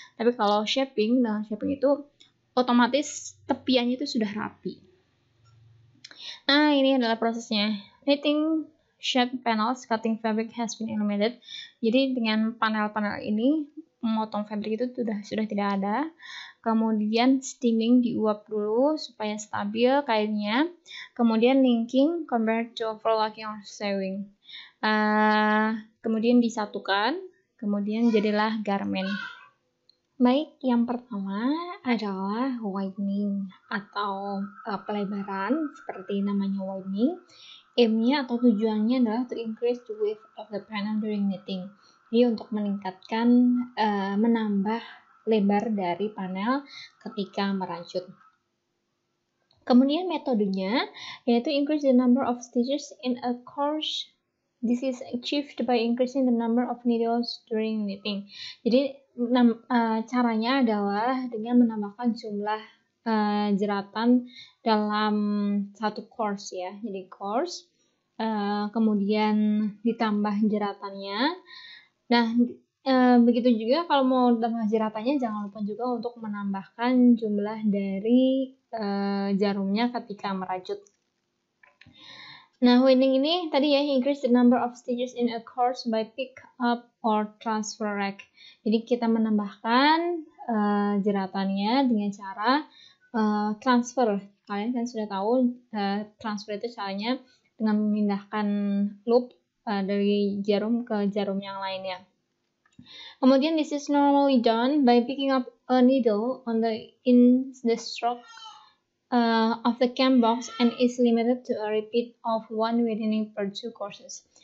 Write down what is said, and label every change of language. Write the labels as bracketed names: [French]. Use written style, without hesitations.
[Indonesian] Tapi kalau shaping itu otomatis tepiannya itu sudah rapi. Nah, ini adalah prosesnya. [English] Knitting shape panels, cutting fabric has been eliminated. [Indonesian] Jadi dengan panel-panel ini memotong fabric itu sudah tidak ada. Kemudian steaming diuap dulu supaya stabil kainnya. [English] Kemudian linking compared to overlocking or sewing. [Indonesian] Kemudian disatukan, kemudian jadilah garment. Baik, yang pertama adalah widening atau pelebaran seperti namanya widening. Aim-nya atau tujuannya adalah [English] to increase the width of the panel during knitting. [Indonesian] Jadi untuk meningkatkan, menambah lebar dari panel ketika merajut. Kemudian metodenya yaitu [English] increase the number of stitches in a course. This is achieved by increasing the number of needles during knitting. [Indonesian] Jadi caranya adalah dengan menambahkan jumlah jeratan dalam satu course ya. Jadi course, kemudian ditambah jeratannya. Nah, begitu juga kalau mau tambah jeratannya, jangan lupa juga untuk menambahkan jumlah dari jarumnya ketika merajut. Nah, widening ini tadi ya, [English] increase the number of stitches in a course by pick up or transfer rack. [Indonesian] Jadi kita menambahkan jeratannya dengan cara transfer. Kalian kan sudah tahu transfer itu caranya dengan memindahkan loop dari jarum ke jarum yang lainnya. [English] Kemudian this is normally done by picking up a needle in the stroke of the cam box and is limited to a repeat of one widening per 2 courses.